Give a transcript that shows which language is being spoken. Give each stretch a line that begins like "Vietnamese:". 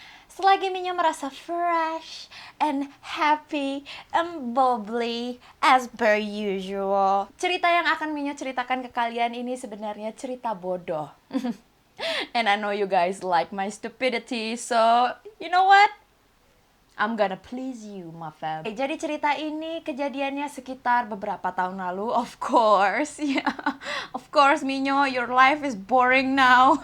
Indonesian: Selagi Minyo merasa
English: fresh and happy and bubbly as per usual.
Indonesian: Cerita yang akan Minyo ceritakan ke kalian ini sebenarnya cerita bodoh.
English: And I know you guys like my stupidity, so you know what? I'm gonna please you, my fam.
Indonesian: Jadi cerita ini kejadiannya sekitar beberapa tahun lalu, of course.
English: Yeah. Of course, Minyo, your life is boring now.